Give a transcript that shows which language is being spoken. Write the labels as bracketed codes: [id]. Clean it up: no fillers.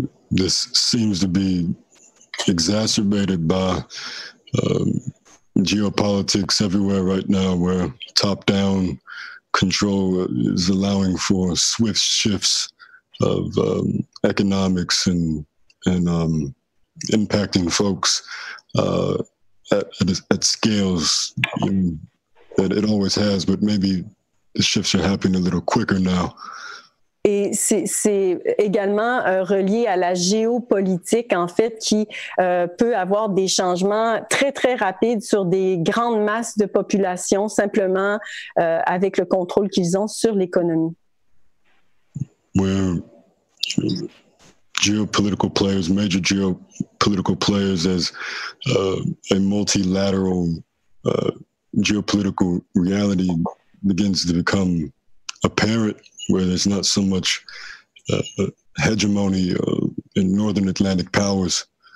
[en] This seems to be exacerbated by geopolitics everywhere right now, where top-down control is allowing for swift shifts of economics and impacting folks at scales that it always has, but maybe the shifts are happening a little quicker now. [fr] Et c'est également relié à la géopolitique, en fait, qui peut avoir des changements très, très rapides sur des grandes masses de population, simplement avec le contrôle qu'ils ont sur l'économie. [en] Where geopolitical players, major geopolitical players, as a multilateral geopolitical reality begins to become apparent, where there's not so much hegemony in Northern Atlantic powers.